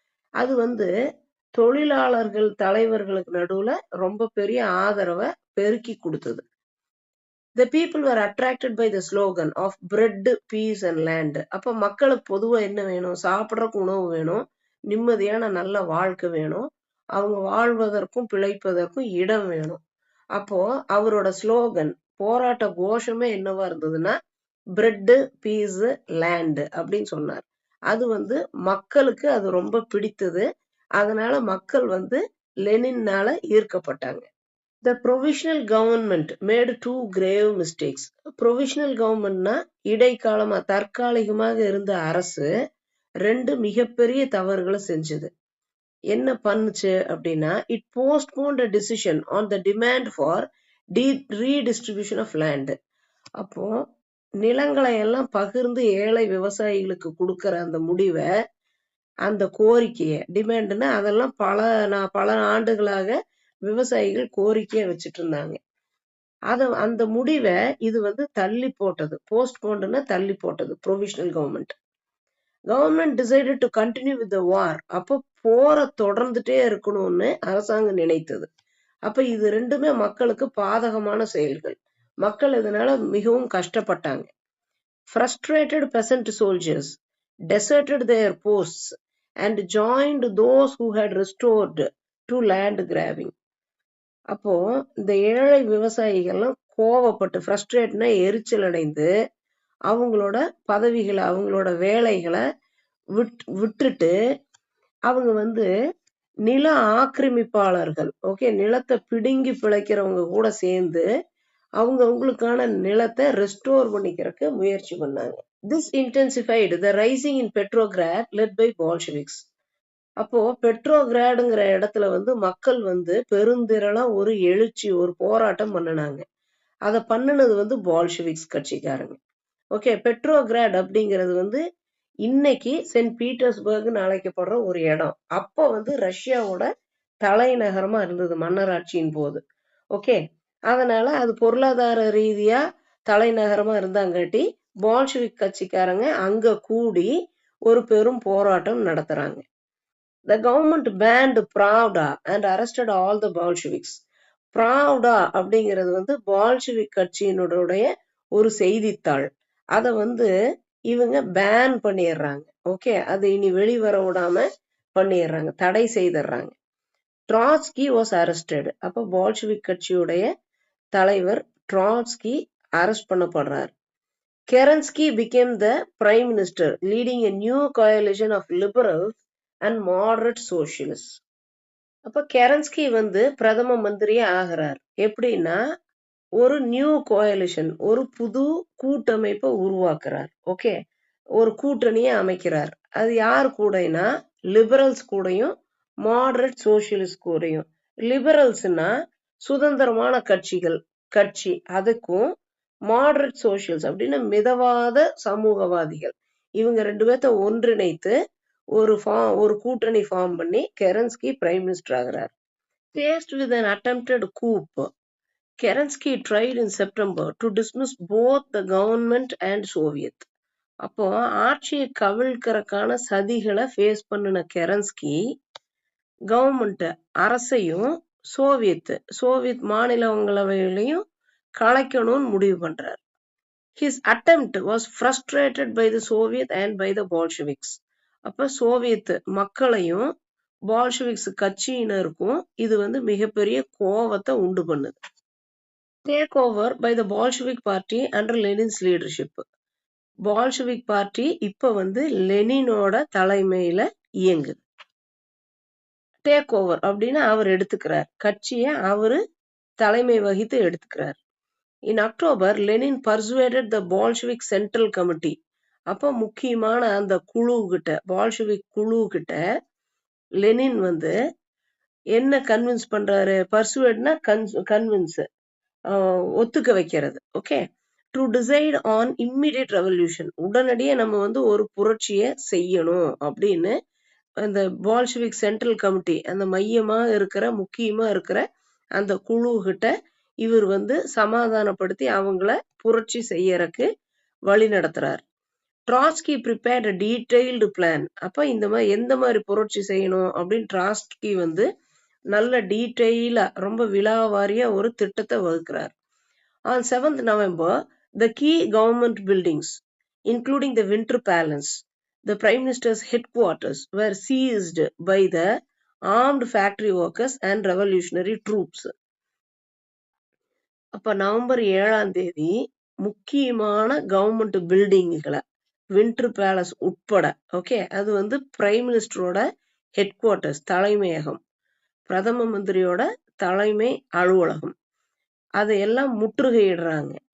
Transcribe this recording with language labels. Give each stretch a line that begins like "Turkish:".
Tamil: அது வந்து தொழிலாளர்கள் தலைவர்களுக்கு நடுவுல ரொம்ப பெரிய ஆதரவை பெருக்கி கொடுத்தது.
English: The people were attracted by the slogan of bread, peace and land.
Tamil: அப்ப மக்களுக்கு பொதுவா என்ன வேணும்? சாப்பிடறதுக்கு உணவு வேணும், நிம்மதியான நல்ல வாழ்க்கை வேணும், அவங்க வாழ்வதற்கும் பிழைப்பதற்கும் இடம் வேணும். அப்போ அவரோட ஸ்லோகன், போராட்ட கோஷமே என்னவா இருந்ததுன்னா, பிரெட், பீஸ், லேண்ட் அப்படின்னு சொன்னார். அது வந்து மக்களுக்கு அது ரொம்ப பிடித்தது. அதனால மக்கள் வந்து லெனின்னால ஈர்க்கப்பட்டாங்க.
English: The provisional government made two grave mistakes.
Tamil: Provisional governmentனா இடைக்காலமா தற்காலிகமாக இருந்த அரசு ரெண்டு மிகப்பெரிய தவறுகளை செஞ்சது. என்ன பண்ணுச்சு அப்படின்னா,
English: it postponed a decision on the demand for redistribution of land.
Tamil: அப்போ நிலங்களை எல்லாம் பகிர்ந்து ஏழை விவசாயிகளுக்கு கொடுக்கிற அந்த முடிவை, அந்த கோரிக்கையை, டிமாண்ட்னா அதெல்லாம் பல ஆண்டுகளாக விவசாயிகள் கோரிக்கையை வச்சுட்டு இருந்தாங்க. அந்த முடிவை இது வந்து தள்ளி போட்டது. போஸ்ட்போன்ட்னா தள்ளி போட்டது provisional government.
English: Government decided to continue with the war.
Tamil: அப்போ போரை தொடர்ந்துட்டே இருக்கணும்னு அரசாங்கம் நினைத்தது. அப்ப இது ரெண்டுமே மக்களுக்கு பாதகமான செயல்கள். மக்கள் இதனால மிகவும் கஷ்டப்பட்டாங்க.
English: Frustrated peasant soldiers deserted their posts and joined those who had restored to land grabbing.
Tamil: அப்போ இந்த ஏழை விவசாயிகள்லாம் கோவப்பட்டு, ஃப்ரஸ்ட்ரேட்னா எரிச்சல் அடைந்து, அவங்களோட பதவிகளை, அவங்களோட வேலைகளை விட்டுட்டு அவங்க வந்து நில ஆக்கிரமிப்பாளர்கள், ஓகே, நிலத்தை பிடுங்கி பிழைக்கிறவங்க கூட சேர்ந்து அவங்களுக்கான நிலத்தை ரெஸ்டோர் பண்ணிக்கிறதுக்கு முயற்சி பண்ணாங்க.
English: This intensified the rising in Petrograd led by Bolsheviks.
Tamil: அப்போ பெட்ரோகிராடுங்கிற இடத்துல வந்து மக்கள் வந்து பெருந்திரளா ஒரு எழுச்சி, ஒரு போராட்டம் பண்ணினாங்க. அதை பண்ணினது வந்து பால்ஷெவிக்ஸ் கட்சிக்காரங்க. ஓகே, பெட்ரோகிராட் அப்படிங்கிறது வந்து இன்னைக்கு சென்ட் பீட்டர்ஸ்பர்க்னு அழைக்கப்படுற ஒரு இடம். அப்போ வந்து ரஷ்யாவோட தலைநகரமா இருந்தது மன்னராட்சியின் போது. ஓகே, அதனால அது பொருளாதார ரீதியா தலைநகரமா இருந்தாங்காட்டி பால்ஷெவிக் கட்சிக்காரங்க அங்க கூடி ஒரு பெரும் போராட்டம் நடத்துறாங்க.
English: The government banned Pravda and arrested all the Bolsheviks.
Tamil: Pravda அப்படிங்கிறது வந்து பால்ஷெவிக் கட்சியினுடைய ஒரு செய்தித்தாள். அதை வந்து இவங்க பேன் பண்ணிடுறாங்க. ஓகே, அது இனி வெளிவர விடாம பண்ணிடுறாங்க, தடை செய்திடுறாங்க.
English: Trotsky was arrested.
Tamil: அப்ப பால்ஷெவிக் கட்சியுடைய தலைவர் Trotsky arrest பண்ணப்படுறார்.
English: Kerensky became the prime minister, leading a new coalition of liberals and moderate socialists.
Tamil: அப்ப கெரன்ஸ்கி வந்து பிரதம மந்திரியா ஆகிறார். எப்படின்னா ஒரு நியூ கோயலிஷன், ஒரு புது கூட்டமைப்பை உருவாக்குறார். ஓகே, ஒரு கூட்டணியை அமைக்கிறார். அது யார் கூடனா லிபரல்ஸ் கூடயும் மாடரேட் சோசியலிஸ்ட் கூடயும். லிபரல்ஸ்னா சுதந்திரமான கட்சி, அதுக்கும் மாடரேட் சோசியல்ஸ் அப்படின்னா மிதவாத சமூகவாதிகள், இவங்க ரெண்டு பேர்த்த ஒன்றிணைத்து ஒரு கூட்டணி ஃபார்ம் பண்ணி கெரன்ஸ்கி பிரைம் மினிஸ்டர் ஆகிறார்.
English: Faced with an attempted coup, Kerensky tried in September to dismiss both the government and Soviet.
Tamil: அப்போ ஆட்சியை கவிழ்க்கிறதுக்கான சதிகளை ஃபேஸ் பண்ணின கெரன்ஸ்கி கவர்மெண்ட் அரசையும் சோவியத் மாநிலங்களவையிலையும் கலைக்கணும்னு முடிவு பண்றார்.
English: His attempt was frustrated by the Soviet and by the Bolsheviks.
Tamil: அப்ப Soviet மக்களையும் Bolsheviks கட்சியினருக்கும் இது வந்து மிகப்பெரிய கோபத்தை உண்டு பண்ணுது.
English: Take over by the Bolshevik party under Lenin's leadership.
Tamil: பால்ஷெவிக் party இப்ப வந்து லெனினோட தலைமையில இயங்குது. டேக் ஓவர் அப்படின்னா அவர் எடுத்துக்கிறார், கட்சியை அவரு தலைமை வகித்து எடுத்துக்கிறார்.
English: In October Lenin persuaded the Bolshevik central committee.
Tamil: அப்போ முக்கியமான அந்த பால்ஷெவிக் குழு கிட்ட லெனின் வந்து என்ன கன்வின்ஸ் பண்றாரு? பர்சுவேட்னா கன்வின்ஸ், ஒத்துக்க வைக்கிறது. Okay,
English: to decide on immediate revolution,
Tamil: உடனடியே நம்ம வந்து ஒரு புரட்சியை செய்யணும் அப்படின்னு அந்த பால்ஷெவிக் சென்ட்ரல் கமிட்டி, அந்த மையமா இருக்கிற முக்கியமா இருக்கிற அந்த குழு கிட்ட இவர் வந்து சமாதானப்படுத்தி அவங்கள புரட்சி செய்யறதுக்கு வழி நடத்துறார்.
English: Trotsky prepared a detailed plan.
Tamil: அப்ப இந்த மாதிரி எந்த மாதிரி புரட்சி செய்யணும் அப்படின்னு ட்ராட்ஸ்கி வந்து நல்ல டீட்டெயிலா, ரொம்ப விலாவாரியா ஒரு திட்டத்தை வகுக்கிறார்.
English: On 7th November, the key government buildings, including the Winter Palace, the Prime Minister's headquarters, were seized by the armed factory workers and revolutionary troops.
Tamil: அப்ப நவம்பர் 7ஆம் தேதி முக்கியமான கவர்மெண்ட் பில்டிங்களை, வின்டர் பேலஸ் உட்பட, ஓகே, அது வந்து பிரைம் மினிஸ்டரோட ஹெட் குவார்டர்ஸ், தலைமையகம், பிரதம மந்திரியோட தலைமை அலுவலகம், அதையெல்லாம் முற்றுகையிடுறாங்க.